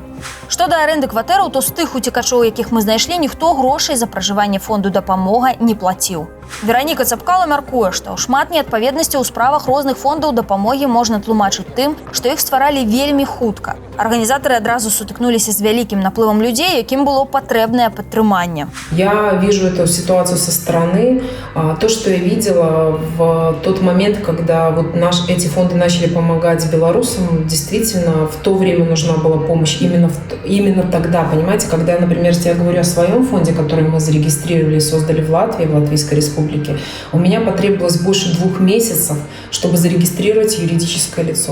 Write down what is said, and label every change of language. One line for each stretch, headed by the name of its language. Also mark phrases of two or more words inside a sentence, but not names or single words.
Belarusian: Што да арэнды кватэраў, то з тых уцекачоў, якіх мы знайшлі, ніхто грошай за пражыванне фонду «Дапамога» не плаціў. Вераніка Цапкала мяркуе, што шмат неадпаведнасцяў у справах розных фондаў дапамогі можна тлумачыць тым, што іх стваралі вельмі хутка. Арганізатары адразу сутыкнуліся з вялікім наплывам людзей, якім было патрэбнае падтрыманне.
Russian: Я вижу эту ситуацию со стороны. То, что я видела в тот момент, когда вот эти фонды начали помогать белорусам, действительно, в то время нужна была помощь именно тогда, понимаете, когда, например, если я говорю о своем фонде, который мы зарегистрировали и создали в Латвии, в Латвийской республике, у меня потребовалось больше 2 месяцев, чтобы зарегистрировать юридическое лицо.